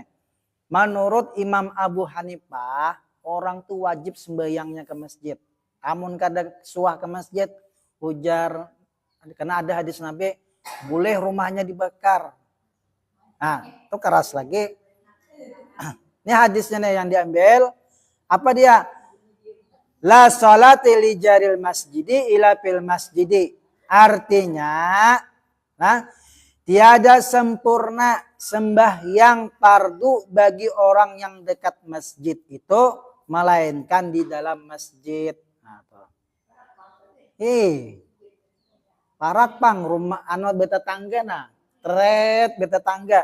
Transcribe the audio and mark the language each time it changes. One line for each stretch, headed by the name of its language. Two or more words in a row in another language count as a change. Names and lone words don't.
Banjar: Menurut Imam Abu Hanifah, orang tuh wajib sembahyangnya ke masjid. Amun kada suah ke masjid, ujar karena ada hadis Nabi, boleh rumahnya dibakar. Nah itu keras lagi. Ini hadisnya nih yang diambil. Apa dia?
Arabic: لا صلاة لجار المسجد إلا في المسجد.
Banjar: Artinya, tiada sempurna sembahyang fardu bagi orang yang dekat masjid itu melainkan di dalam masjid. Parat pang rumah anu beta tangga beta tangga.